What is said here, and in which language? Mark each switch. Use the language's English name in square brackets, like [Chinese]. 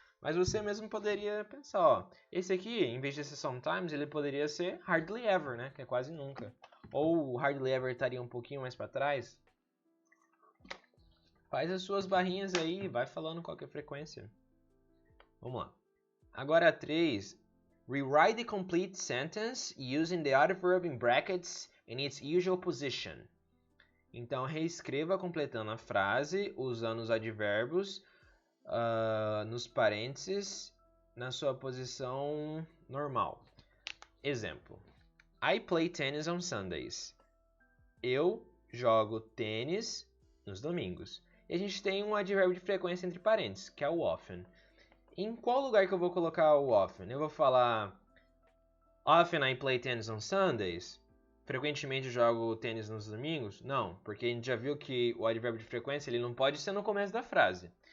[Portuguese] Mas você mesmo poderia pensar, ó, esse aqui, em vez de ser sometimes, ele poderia ser hardly ever, né? Que é quase nunca. Ou o hardly ever estaria um pouquinho mais para trás. Faz as suas barrinhas aí, vai falando qual que é a frequência. Vamos lá. Agora a 3. [English] Rewrite the complete sentence using the adverb in brackets in its usual position. [Portuguese] Então reescreva completando a frase usando os advérbios nos parênteses na sua posição normal. Exemplo. [English] I play tennis on Sundays. [Portuguese] Eu jogo tênis nos domingos. E a gente tem um advérbio de frequência entre parênteses, que é o often. Em qual lugar que eu vou colocar o often? Eu vou falar [English] often I play tennis on Sundays? [Portuguese] Frequentemente jogo tênis nos domingos? Não, porque a gente já viu que o advérbio de frequência ele não pode ser no começo da frase.